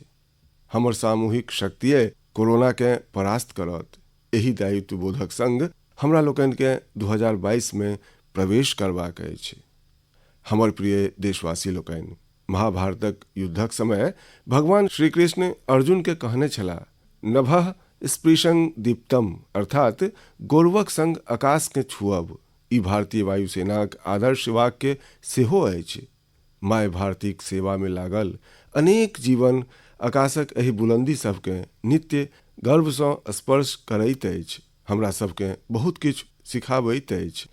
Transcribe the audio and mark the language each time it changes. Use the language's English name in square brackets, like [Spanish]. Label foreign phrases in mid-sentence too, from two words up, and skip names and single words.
[Maithili] हमर सामूहिक शक्तिये कोरोनाकेँ परास्त करत। एहि दायित्व बोधक संग हमरा लोकनिकेँ 2022 में प्रवेश करबाक अछि। हमर प्रिय देशवासी लोकनि, महाभारतक युद्धक समय भगवान श्री कृष्ण अर्जुन के कहने छलाह, [Sanskrit] नभः स्पृशं दीप्तम, [Maithili] अर्थात गौरवक संग आकाश के छुअब। ई भारतीय वायुसेनाक आदर्श वाक्य सेहो अछि। माय भारतीक सेवा में लागल अनेक जीवन आकाशक एहि बुलंदी सबके नित्य गर्वसँ स्पर्श करैत अछि, हमरा सबके बहुत किछु सिखाबैत अछि।